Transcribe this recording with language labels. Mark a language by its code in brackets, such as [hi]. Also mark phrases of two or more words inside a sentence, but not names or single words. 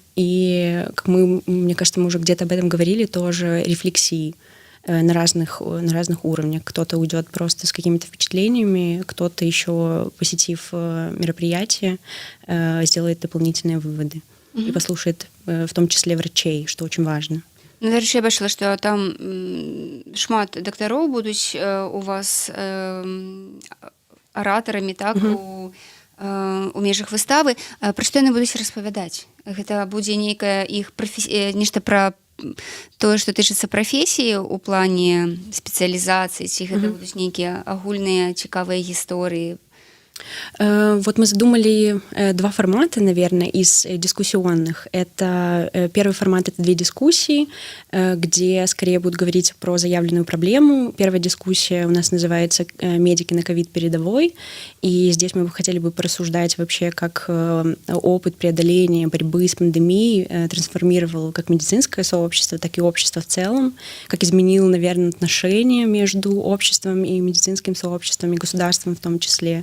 [ru] И, как мне кажется, мы уже где-то об этом говорили, тоже рефлексии на разных уровнях. Кто-то уйдет просто с какими-то впечатлениями, кто-то еще, посетив мероприятие, сделает дополнительные выводы и послушает в том числе врачей, что очень важно. [be] Ну, дарэчы, я бачыла, што там шмат дактароў будуць у вас аратарамі, так, у межах выставы. Пра што яны будуць распавядаць? Гэта будзе нейкая іх нешта пра тое, што тычыцца прафесіі ў плане спецыялізацыі, ці гэта будуць нейкія агульныя цікавыя гісторыі? [ru] Вот мы задумали два формата, наверное, из дискуссионных. Это первый формат — это 2 дискуссии, где скорее будут говорить про заявленную проблему. Первая дискуссия у нас называется «Медики на ковид передовой», и здесь мы хотели бы порассуждать вообще, как опыт преодоления борьбы с пандемией трансформировал как медицинское сообщество, так и общество в целом, как изменил, наверное, отношения между обществом и медицинским сообществом, и государством в том числе.